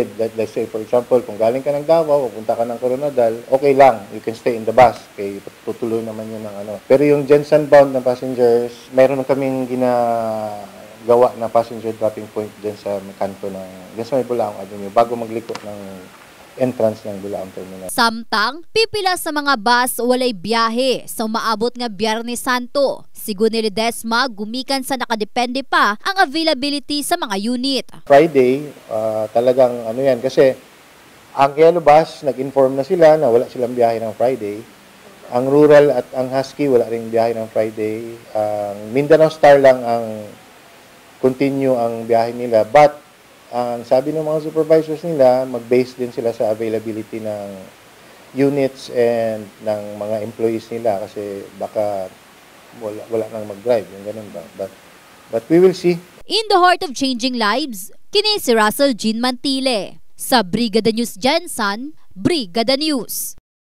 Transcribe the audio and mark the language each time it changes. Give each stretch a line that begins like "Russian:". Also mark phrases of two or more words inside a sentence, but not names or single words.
English: Let's say, for example,
Filipino: kung galing ka ng Davao, pupunta ka ng Coronadal, okay lang.
English: You can stay in the bus.
Filipino: Okay, tutuloy naman yun ng ano. Pero yung Gensan bound na passengers, mayroon kaming ginagawa na
English: passenger dropping point
Filipino: dyan sa kanto dyan sa may Bulaong Avenue bago magliko ng entrance ng Bulaong Terminal.
Cebuano: Samtang, pipila sa mga bus walay biyahe sa umaabot nga Biyernes Santo. Sigun ni Ledesma, gumikan sa nakadepende pa ang availability sa mga unit.
Filipino: Friday, talagang ano yan kasi ang Yellow Bus, nag-inform na sila na wala silang biyahe ng Friday. Ang Rural at ang Husky, wala ring biyahe ng Friday. Ang Mindanao Star lang ang continue ang biyahe nila. But ang sabi ng mga supervisors nila, mag-base din sila sa availability ng units and ng mga employees nila kasi baka wala nang mag-drive, yung ganun ba.
English: But we will see. In the heart of changing lives,
Cebuano: kini si Russell Jean Mantile. Sa Brigada News Gensan, Brigada News.